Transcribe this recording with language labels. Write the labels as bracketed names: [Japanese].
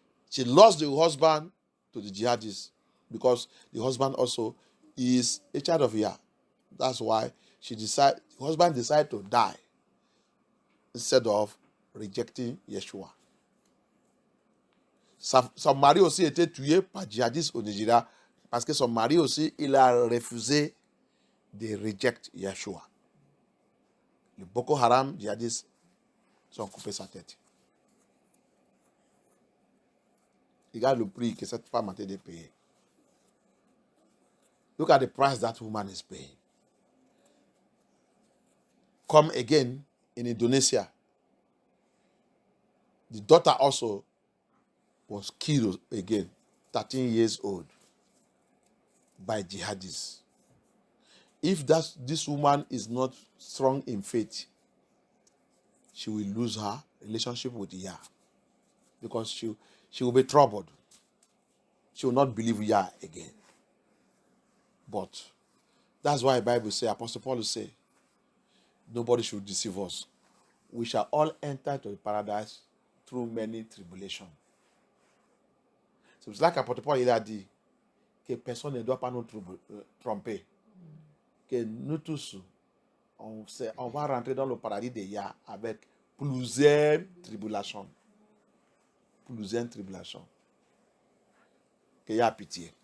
[English] She lost the husband to the jihadists because the husband also is a child of Yah. That's why the husband decided to die instead of rejecting Yeshua. [French] Son mari aussi était tué par djihadistes au Nigeria parce que son mari aussi, il a refusé de reject Yeshua. Le Boko Haram djihadistes ont coupé sa tête. Regarde le prix que cette femme a été payée. [English] Look at the price that woman is paying. Come again in Indonesia. The daughter also was killed again, 13 years old, by jihadists. If this woman is not strong in faith, she will lose her relationship with Yah. Because she will be troubled. She will not believe Yah again. But that's why the Bible says, Apostle Paul say, nobody should deceive us. We shall all enter into the paradise through many tribulations. [French] C'est là qu'Apôtre Paul il a dit que personne ne doit pas nous tromper. Que nous tous, on va rentrer dans le paradis de Yah avec plusieurs tribulations. Plusieurs tribulations. Qu'il y a pitié.